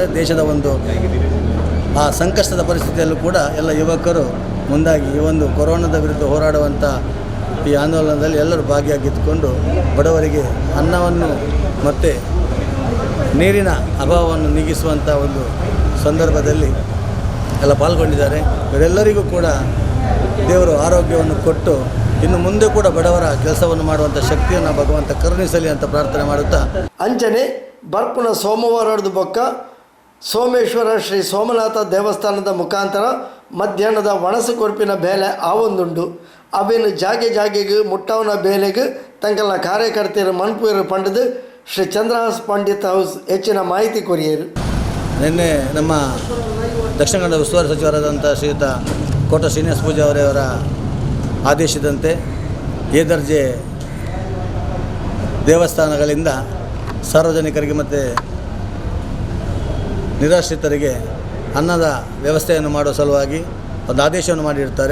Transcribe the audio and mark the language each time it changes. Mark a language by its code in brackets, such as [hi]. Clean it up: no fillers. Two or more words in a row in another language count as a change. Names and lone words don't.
[kn] ದೇಶದ ಒಂದು ಆ ಸಂಕಷ್ಟದ ಪರಿಸ್ಥಿತಿಯಲ್ಲೂ ಕೂಡ ಎಲ್ಲ ಯುವಕರು ಮುಂದಾಗಿ ಈ ಒಂದು ಕೊರೋನಾದ ವಿರುದ್ಧ ಹೋರಾಡುವಂಥ ಈ ಆಂದೋಲನದಲ್ಲಿ ಎಲ್ಲರೂ ಭಾಗಿಯಾಗಿದ್ದುಕೊಂಡು ಬಡವರಿಗೆ ಅನ್ನವನ್ನು ಮತ್ತು ನೀರಿನ ಅಭಾವವನ್ನು ನೀಗಿಸುವಂಥ ಒಂದು ಸಂದರ್ಭದಲ್ಲಿ ಎಲ್ಲ ಪಾಲ್ಗೊಂಡಿದ್ದಾರೆ. ಇವರೆಲ್ಲರಿಗೂ ಕೂಡ ದೇವರು ಆರೋಗ್ಯವನ್ನು ಕೊಟ್ಟು ಇನ್ನು ಮುಂದೆ ಕೂಡ ಬಡವರ ಕೆಲಸವನ್ನು ಮಾಡುವಂಥ ಶಕ್ತಿಯನ್ನು ಭಗವಂತ ಕರುಣಿಸಲಿ ಅಂತ ಪ್ರಾರ್ಥನೆ ಮಾಡುತ್ತಾ, [tcy] ಅಂಚನೆ ಬರ್ಪುನ ಸೋಮವಾರದ ಬೊಕ್ಕ ಸೋಮೇಶ್ವರ ಶ್ರೀ ಸೋಮನಾಥ ದೇವಸ್ಥಾನದ ಮುಖಾಂತರ ಮಧ್ಯಾಹ್ನದ ವಣಸು ಕೊರ್ಪಿನ ಬೇಲೆ ಆವೊಂದುಂಡು. ಅವೇನು ಜಾಗೆಗೆ ಮುಟ್ಟವನ ಬೇಲೆಗೆ ತಂಕಲ್ನ ಕಾರ್ಯಕರ್ತೆಯರು ಮನ್ಪುಯರು ಪಂಡದು ಶ್ರೀ ಚಂದ್ರಹಾಸ್ ಪಂಡಿತ್ ಹೌಸ್ ಹೆಚ್ಚಿನ ಮಾಹಿತಿ ಕೊರಿಯರು. [kn] ನಿನ್ನೆ ನಮ್ಮ ದಕ್ಷಿಣ ಕನ್ನಡ ಉಸ್ತುವಾರಿ ಸಚಿವರಾದಂಥ ಶ್ರೀಯುತ ಕೋಟ ಶ್ರೀನಿವಾಸ ಪೂಜಾರಿ ಅವರ ಆದೇಶದಂತೆ ಎ ದರ್ಜೆ ದೇವಸ್ಥಾನಗಳಿಂದ ಸಾರ್ವಜನಿಕರಿಗೆ ಮತ್ತು ನಿರಾಶ್ರಿತರಿಗೆ ಅನ್ನದ ವ್ಯವಸ್ಥೆಯನ್ನು ಮಾಡುವ ಸಲುವಾಗಿ ಒಂದು ಆದೇಶವನ್ನು ಮಾಡಿರ್ತಾರೆ.